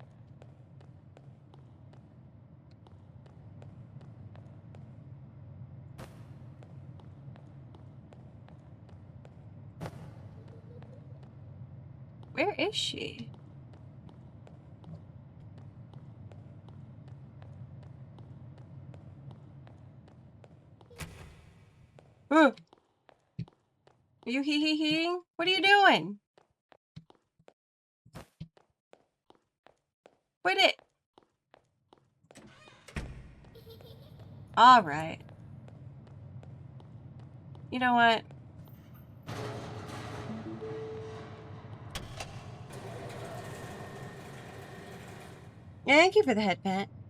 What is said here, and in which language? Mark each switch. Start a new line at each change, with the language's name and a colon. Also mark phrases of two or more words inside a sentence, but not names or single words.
English: Where is she? Are you hee-hee-heeing? What are you doing? Quit it. Alright. You know what? Thank you for the head pat.